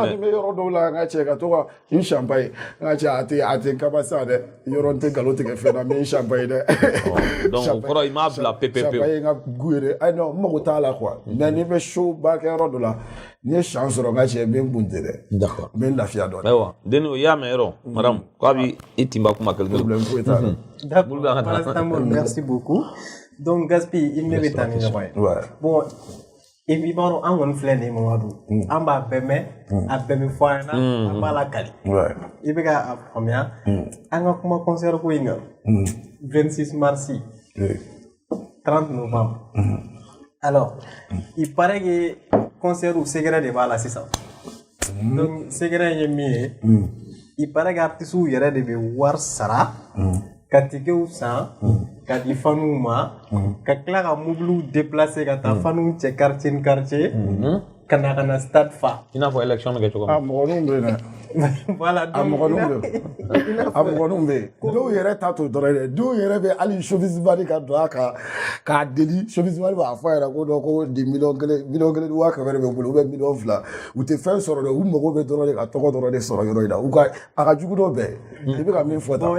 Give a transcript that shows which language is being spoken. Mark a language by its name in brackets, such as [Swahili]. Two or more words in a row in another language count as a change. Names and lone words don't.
[Bambara] ani ni bɛ yɔrɔ dɔw la n ka cɛ ka to ka n champagne n ka cɛ a tɛ kaba sa dɛ yɔrɔ n tɛ nkalon tigɛ fɛn na mais n champagne dɛ donc o kɔrɔ i m'a bila pepewu champagne n ka gu ye dɛ ayi non n mago t'a la quoi mais ni bɛ show ba kɛ yɔrɔ dɔ la n'i ye chance sɔrɔ n ka cɛ n bɛ n bunte dɛ [French] d'accord [Bambara] n bɛ n lafiya dɔɔnin ayiwa deni o y'a mɛn yɔrɔ madame k'a bɛ i tinba kuma kelen problème foyi t'a la [French] d'accord paracetamol merci beaucoup donc [Bambara] Gaspi [French] il ne [Bambara] bɛ taa ni ɲɔgɔn ye [French] bon et puis [Bambara] baro an kɔni filɛ nin ye Mamadu an b'a bɛɛ mɛn a bɛɛ bɛ fɔ an ɲɛna an b'a lakali i bɛ ka faamuya an ka kuma concert ko in kan [French] 26 mars 30 novembre alors il paraît que concert [Bambara] u sɛgɛrɛ de b'a la sisan donc sɛgɛrɛ ye min ye [French] il paraît que artistes [Bambara] yɛrɛ de bɛ wari sara ka tickets san ka di fanuw ma ka tila ka mobiliw déplacer ka taa fanuw cɛ quartier ni quartier ka na stade fa i n'a fɔ élection bɛ kɛ cogo min mɔgɔninw bɛ yen dɛ [French] voilà [Bambara] a mɔgɔninw bɛ yen dɔw yɛrɛ ta to dɔrɔn dɛ dɔw yɛrɛ bɛ hali chauffeur mari ka don a kan k'a deli chauffeur mari b'a fɔ a yɛrɛ ko dɔ ko di miliyɔn kelen waa kɛmɛ de bɛ bolo [French] ou bien [Bambara] miliyɔn 2 u tɛ fɛn sɔrɔ dɛ u mago bɛ dɔrɔn de ka tɔgɔ dɔrɔn de sɔrɔ yɔrɔ in na u ka a ka jugu dɔ bɛɛ i bɛ ka min fɔ tan